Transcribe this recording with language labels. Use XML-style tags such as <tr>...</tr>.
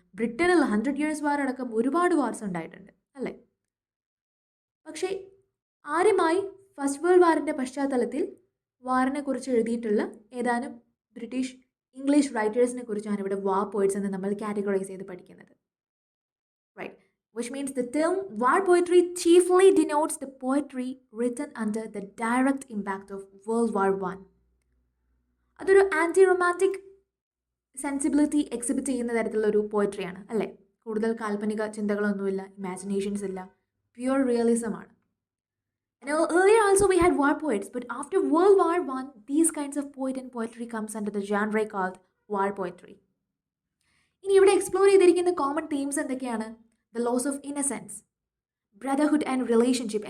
<ml>ബ്രിട്ടനിൽ</ml> <en>100 years</en> <ml>വാർ അടക്കം ഒരുപാട് വാർസ് ഉണ്ടായിട്ടുണ്ട്, അല്ലേ? പക്ഷേ ആദ്യമായി ഫസ്റ്റ് വേൾഡ് വാറിൻ്റെ പശ്ചാത്തലത്തിൽ വാറിനെ കുറിച്ച് എഴുതിയിട്ടുള്ള ഏതാനും ബ്രിട്ടീഷ് ഇംഗ്ലീഷ് റൈറ്റേഴ്സിനെ കുറിച്ചാണ് ഇവിടെ വാർ പോയിറ്റ്സ് എന്ന് നമ്മൾ കാറ്റഗറൈസ് ചെയ്ത് പഠിക്കുന്നത്. Right.</ml> <en>Which means the term war poetry chiefly denotes the poetry written under the direct impact of World War I.</en> <ml>അതൊരു ആൻറ്റി റൊമാൻറ്റിക് സെൻസിബിലിറ്റി എക്സിബിറ്റ് ചെയ്യുന്ന തരത്തിലുള്ളൊരു പോയട്രിയാണ്, അല്ലേ? കൂടുതൽ കാൽപ്പനിക ചിന്തകളൊന്നുമില്ല, ഇമാജിനേഷൻസ് ഇല്ല, പ്യുവർ റിയലിസം ആണ്.</ml> <en>And earlier also we had war poets, but after World War I, these kinds of poet and poetry comes under the genre called war poetry.</en> <ml>ഇനി ഇവിടെ explore ചെയ്തിരിക്കുന്ന common themes എന്തൊക്കെയാണ്?</ml> <en>The loss of innocence, brotherhood and relationship.</en>